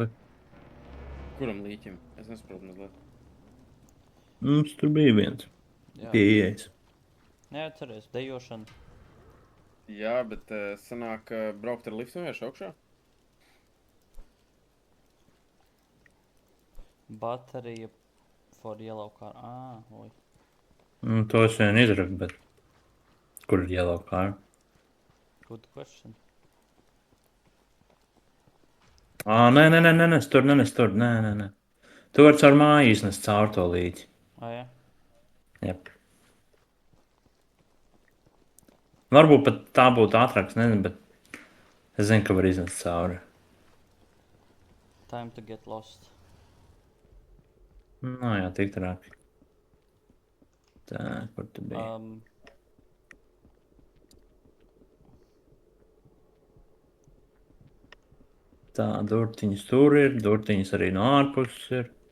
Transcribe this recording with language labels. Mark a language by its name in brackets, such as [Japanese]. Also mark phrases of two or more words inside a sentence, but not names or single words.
[Latvian] kuram līķim? Es nesaprotu mazliet. Mums tur bija viens. Jā, Pieejais. neatceries, dejošana. Jā, bet sanāk braukt ar liftu vienkārši augšā? [English] Baterija for yellow car. Oi. [Latvian] To es vien izraku, bet... Kur ir [English] yellow car? Good question. [Latvian] Nē, tur, nē. Tu vari caur māju iznest caur to līķi. Jā. Jep. Varbūt pat tā būtu ātrāks, nezinu, bet es zinu, ka var iznest cauri. [English] Time to get lost. [Latvian] Nu jā, tik traki. Tā, kur tu biji? Tā, durtiņas tur ir, durtiņas arī no ārpuses ir.